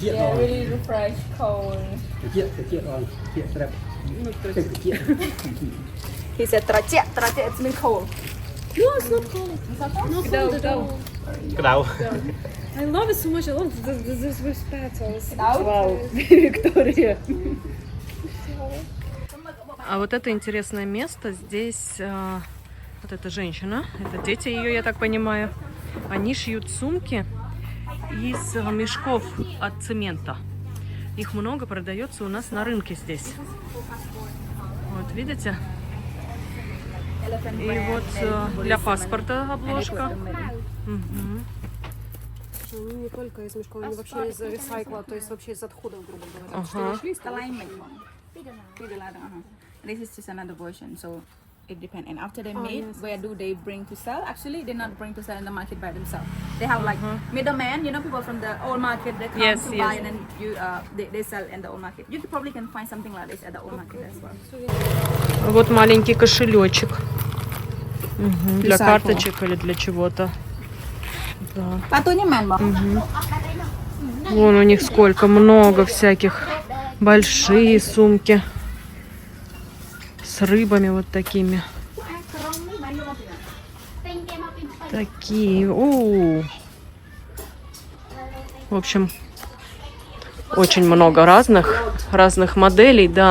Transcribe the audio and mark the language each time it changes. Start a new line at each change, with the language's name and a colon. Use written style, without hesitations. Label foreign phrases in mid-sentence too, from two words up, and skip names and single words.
English: Yeah, really refreshed, cold. He said, "Tracek, it's me cold." No, it's not cold. Not cold at all.
Vietnamese: Cái đầu.
English: I love it so much. I love this petals. Out. Wow, Victoria.
Russian: А вот это интересное место. Здесь вот эта женщина, это дети ее, я так понимаю. Они шьют сумки из мешков от цемента. Их много, продается у нас на рынке здесь. Вот, видите? И вот для паспорта обложка. Мгм. Они не только из мешков, они вообще из ресайкла, то есть вообще из отходов, грубо говоря. Ага.
English: This is just another version, so it depends. And after they made, yes. where do they bring to sell? Actually, they not bring to sell in the market by themselves. They have like middlemen, you know, people from the old market they come Yes, to yes. buy, and then they sell in the old market. You probably can find something like this at the old market as well.
Russian: Вот маленький кошелечек. Для
English: Recycle.
Russian: карточек или для чего-то. Да.
Northeastern Thai: ปลาตัวนี้แม่นบ่
Russian: Вон у них сколько много всяких. Большие сумки. С рыбами вот такими. Такие. В общем, очень много разных моделей, да.